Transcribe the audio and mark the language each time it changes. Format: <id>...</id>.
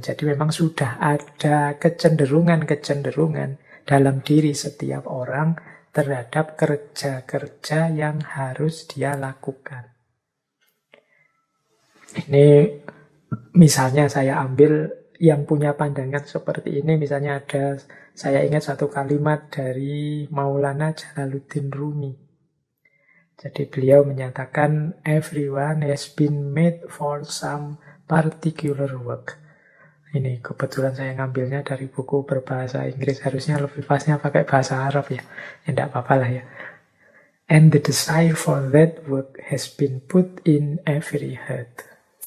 <id>Jadi memang sudah ada kecenderungan-kecenderungan dalam diri setiap orang terhadap kerja-kerja yang harus dia lakukan. Ini misalnya saya ambil yang punya pandangan seperti ini. Misalnya saya ingat satu kalimat dari Maulana Jalaluddin Rumi. Jadi beliau menyatakan,</id> <en>everyone has been made for some particular work.</en> <id>Ini kebetulan saya ngambilnya dari buku berbahasa Inggris. Harusnya lebih pasnya pakai bahasa Arab ya. Ya tidak apa-apa lah ya.</id> <en>And the desire for that work has been put in every heart.</en>